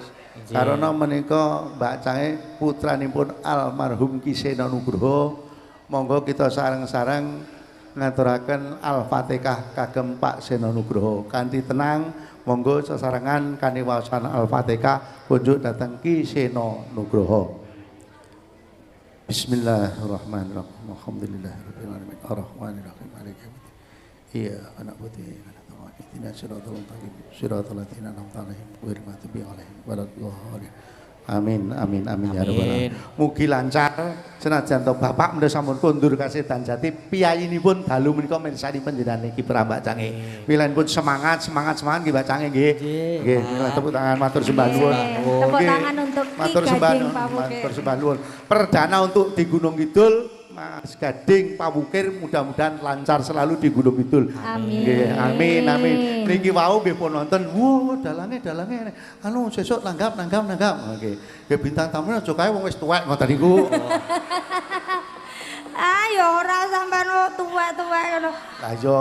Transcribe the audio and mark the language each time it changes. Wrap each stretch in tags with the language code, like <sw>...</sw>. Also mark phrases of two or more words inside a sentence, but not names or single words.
<jv>Karena menika Mbak Cange putranipun almarhum Ki Sena Nugroho. Monggo kita sareng-sareng ngaturaken Al-Fatihah kagem Pak Sena Nugroho. Kanthi tenang monggo sesarengan kaniwasan Al-Fatihah kunjuk dateng Ki Sena Nugroho.</jv> <ar>بسم الله الرحمن الرحيم. الحمد لله رب العالمين. الرحمن الرحيم. مالك يوم الدين. إياك نعبد وإياك نستعين. اهدنا الصراط المستقيم. صراط الذين أنعمت عليهم غير المغضوب عليهم ولا الضالين. آمين آمين آمين يا رب العالمين.</ar> <jv>Mugi lancar senajan to Bapak menika sampun kondur kasedan jati piyayinipun dalu menika mirsani panjenengan iki Mbak Cange. Wilanipun semangat nggih Mbak Cange nggih. Nggih,</jv> <id>tepuk tangan</id> <jv>matur sembah nuwun. Tepuk Nggih,</jv> <id>tangan untuk Ki</id> <jv>matur sembah Gading nuwun, Pawukir. matur sembah nuwun.</jv> <id>Perdana untuk di Gunung Kidul Mas Gading Pawukir mudah-mudahan lancar selalu di Gunung Kidul. Amin.</id> <jv>Nggih, amin amin. Niki wau nggih pun nonton. Wow, dalange anu sesuk nanggap. Nggih. Nggih bintang tamu aja kae wong wis tuwek ngoten niku. Ayo ora sampean tuwek-tuwek ngono. Lah iya.</jv>